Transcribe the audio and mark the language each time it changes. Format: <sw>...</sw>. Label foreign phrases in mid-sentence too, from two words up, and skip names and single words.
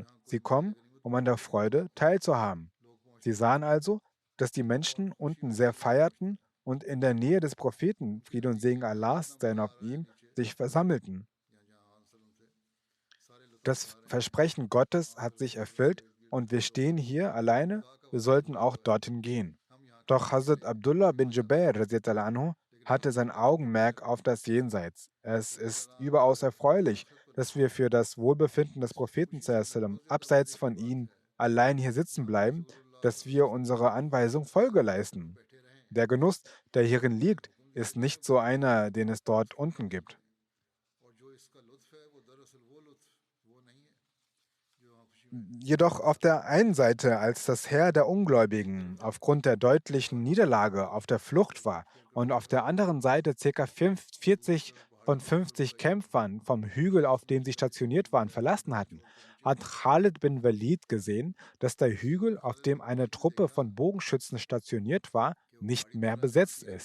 <de>Sie kommen, um an der Freude teilzuhaben. Sie sahen also, dass die Menschen unten sehr feierten und in der Nähe des Propheten, Friede und Segen Allahs seien auf ihm, sich versammelten. Das Versprechen Gottes hat sich erfüllt und wir stehen hier alleine, wir sollten auch dorthin gehen. Doch Hazrat Abdullah bin Jubair</de> <ar>رضي الله عنه</ar> <de>hatte sein Augenmerk auf das Jenseits. Es ist überaus erfreulich, dass wir für das Wohlbefinden des Propheten sallam, abseits von ihm allein hier sitzen bleiben, dass wir unserer Anweisung Folge leisten. Der Genuss, der hierin liegt, ist nicht so einer, den es dort unten gibt.</de> <ur>اور جو اس کا لطف ہے وہ دراصل وہ لطف وہ نہیں ہے جو وہاں خوشی</ur> <de>Jedoch auf der einen Seite, als das Heer der Ungläubigen aufgrund der deutlichen Niederlage auf der Flucht war und auf der anderen Seite ca. 40 von 50 Kämpfern vom Hügel, auf dem sie stationiert waren, verlassen hatten, hat Khalid bin Walid gesehen, dass der Hügel, auf dem eine Truppe von Bogenschützen stationiert war, nicht mehr besetzt ist.</de>